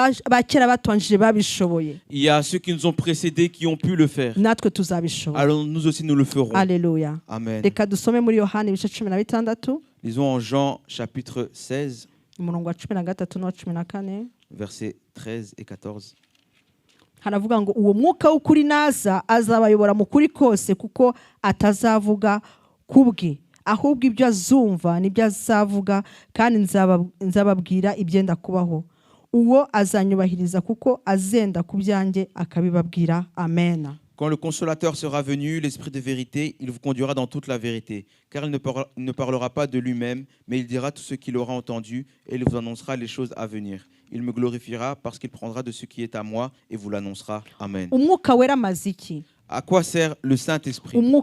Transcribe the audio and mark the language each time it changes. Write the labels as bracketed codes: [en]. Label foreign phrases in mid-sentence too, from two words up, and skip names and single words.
[fr] Il y a ceux qui nous ont précédés qui ont pu le faire. Alors nous aussi nous le ferons. Alléluia. Amen. Lisons en Jean chapitre 16, versets 13 et 14. [rw] haravuga ngo uwo mwuka w'ukuri naza azabayobora mu kuri kose kuko atazavuga kubwe ahubwo ibyo azumva nibyo azavuga kandi nzababwira ibyenda kubaho uwo azanyubahiriza kuko azenda ku byanjye akabibabwira. Amen. [fr] Quand le consolateur sera venu, l'esprit de vérité, il vous conduira dans toute la vérité, car il ne parlera pas de lui-même, mais il dira tout ce qu'il aura entendu et il vous annoncera les choses à venir. Il me glorifiera parce qu'il prendra de ce qui est à moi et vous l'annoncera. Amen. À quoi sert le Saint-Esprit?